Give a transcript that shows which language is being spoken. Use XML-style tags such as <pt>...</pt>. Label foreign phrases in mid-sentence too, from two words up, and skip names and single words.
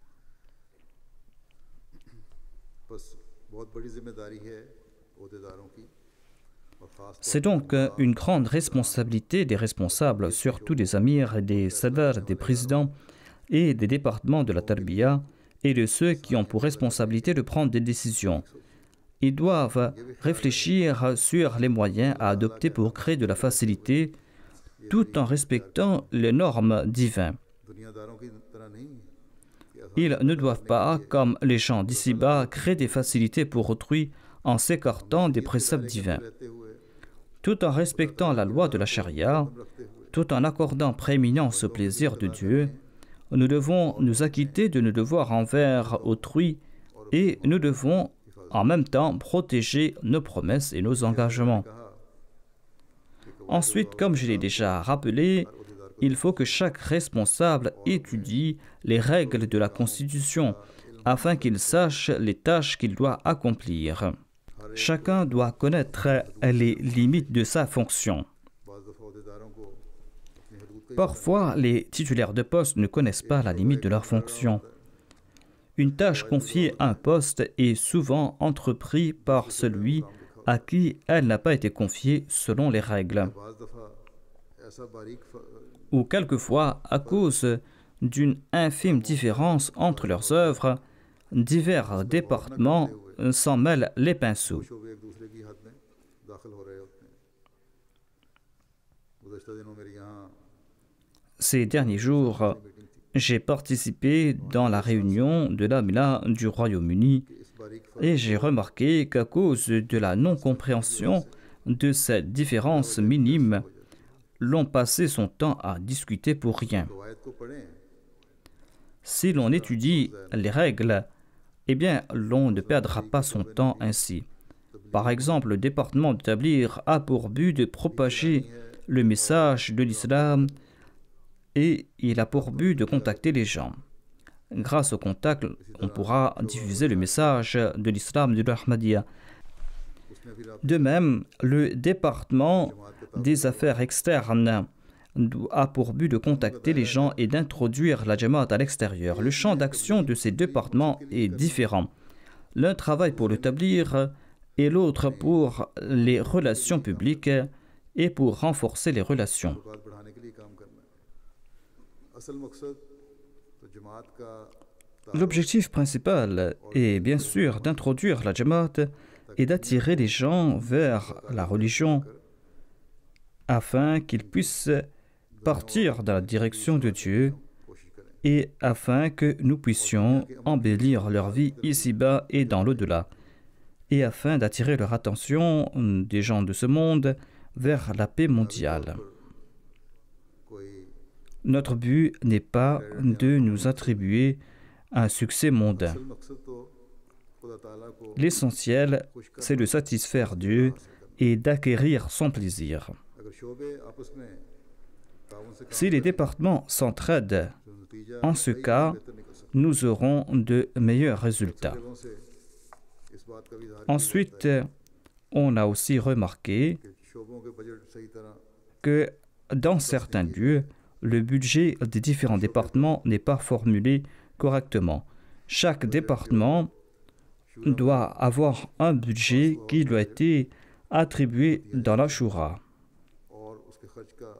<fr>C'est donc une grande responsabilité des responsables, surtout des amirs, des sadars, des présidents et des départements de la Tarbiya et de ceux qui ont pour responsabilité de prendre des décisions. Ils doivent réfléchir sur les moyens à adopter pour créer de la facilité tout en respectant les normes divines.</fr> <ur>دنیاداروں کی طرح نہیں کہ</ur> <fr>Ils ne doivent pas, comme les gens d'ici-bas, créer des facilités pour autrui en s'écartant des préceptes divins.</fr> <ur>رہتے ہوئے</ur> <fr>Tout en respectant la loi de la charia,</fr> <ur>رکھتے ہوئے</ur> <fr>tout en accordant prééminence au plaisir de Dieu, nous devons nous acquitter de nos devoirs envers autrui et nous devons en même temps protéger nos promesses et nos engagements. Ensuite, comme je l'ai déjà rappelé, il faut que chaque responsable étudie les règles de la Constitution afin qu'il sache les tâches qu'il doit accomplir. Chacun doit connaître les limites de sa fonction.</fr> <ur>بعض دفعہ عہدیداروں کو اپنی حدود کا</ur> <fr>Parfois, les titulaires de poste ne connaissent pas la limite de leur fonction. Une tâche confiée à un poste est souvent entreprise par celui à qui elle n'a pas été confiée selon les règles.</fr> <ur>بعض دفعہ ایسا باریک</ur> <fr>Ou quelquefois, à cause d'une infime différence entre leurs œuvres, divers départements s'en mêlent les pinceaux.</fr> <ur>شعبے ایک دوسرے کی حد میں داخل ہو رہے ہوتے ہیں گزشتہ دنوں میرے یہاں</ur> <fr>Ces derniers jours, j'ai participé dans la réunion de l'AMLA du Royaume-Uni</fr> <ur>اس باریک</ur> <fr>et j'ai remarqué qu'à cause de la non-compréhension de cette différence minime, l'on passait son temps à discuter pour rien.</fr> <ur>فوائد کو پڑھیں</ur> <fr>Si l'on étudie les règles, eh bien, l'on ne perdra pas son temps ainsi. Par exemple, le département de Tabligh a pour but de propager le message de l'islam et il a pour but de contacter les gens. Grâce au contact, on pourra diffuser le message de l'islam de l'Ahmadiyya.</fr> <ur>اس میں پھر آپ</ur> <fr>De même, le département des affaires externes a pour but de contacter les gens et d'introduire la Jamaat à l'extérieur. Le champ d'action de ces départements est différent. L'un travaille pour le Tabligh et l'autre pour les relations publiques et pour renforcer les relations.</fr> <ur>تعلقات بڑھانے کے لیے کام کرنا ہے اصل مقصد تو جماعت کا</ur> <fr>L'objectif principal est bien sûr d'introduire la Jamaat et d'attirer les gens vers la religion afin qu'ils puissent partir dans la direction de Dieu</fr> <ur>کوشش کریں</ur> <fr>et afin que nous puissions embellir leur vie ici-bas et dans l'au-delà, et afin d'attirer leur attention des gens de ce monde vers la paix mondiale.</fr> <ur>कोई</ur> <fr>Notre but n'est pas de nous attribuer un succès mondain.</fr> <ur>اصل مقصد تو خدا تعالیٰ کو</ur> <fr>L'essentiel, c'est de satisfaire Dieu et d'acquérir son plaisir.</fr> <ur>اگر شعبے آپس میں تعاون سے</ur> <fr>Si les départements s'entraident,</fr> <ur>جو نتیجہ</ur> <fr>en ce cas,</fr> <ur>بہتر نکل سکتا</ur> <fr>nous aurons de meilleurs</fr> <ur>है</ur> <fr>résultats.</fr> <ur>جگہوں سے اس بات کا بھی اظہار</ur> <fr>Ensuite, on a aussi remarqué</fr> <ur>کہ شعبوں کے بجٹ صحیح طرح</ur> <fr>que dans certains lieux, le budget des différents départements n'est pas formulé correctement. Chaque département doit avoir un budget qui lui a été attribué dans la Shura.</fr> <ur>اور اس کے خرچ کا</ur>